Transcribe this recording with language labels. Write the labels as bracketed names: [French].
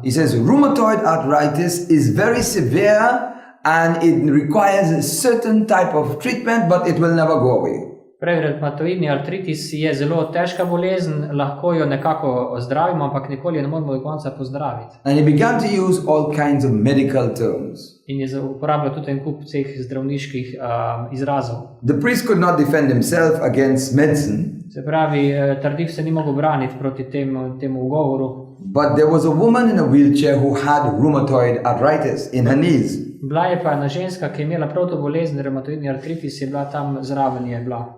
[English] He says rheumatoid arthritis is very severe and it requires a certain type of treatment, but it will never go away. [Slovenian] Revmatoidni artritis je zelo težka bolezen, lahko jo nekako ozdravimo, ampak nikoli jo ne moremo do konca pozdraviti. [English] And he began to use all kinds of medical terms. [Slovenian] In je uporabljal tudi en kup teh zdravniških izrazov. [English] The priest could not defend himself against medicine. [Slovenian] Se pravi, Tardif se ni mogel braniti proti temu ugovoru. [English] But there was a woman in a wheelchair who had rheumatoid arthritis in her knees. [Slovenian] Bila je pa ena ženska, ki je imela prav to bolezen, revmatoidni artritis, je bila tam zraven je bila.